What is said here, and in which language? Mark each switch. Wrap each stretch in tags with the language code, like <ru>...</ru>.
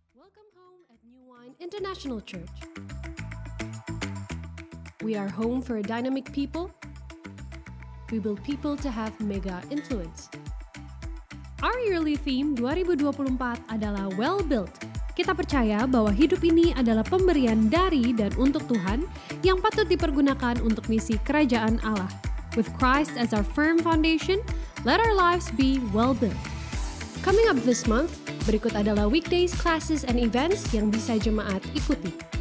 <en>Welcome home at New Wine International Church. We are home for a dynamic people. We build people to have mega influence. Our yearly theme 2024 adalah Well Built.</en> <id>Kita percaya bahwa hidup ini adalah pemberian dari dan untuk Tuhan yang patut dipergunakan untuk misi kerajaan Allah.</id> <en>With Christ as our firm foundation, let our lives be well built. Coming up this month,</en> <id>berikut adalah</id> <en>weekdays, classes, and events</en> <id>yang bisa jemaat ikuti.</id>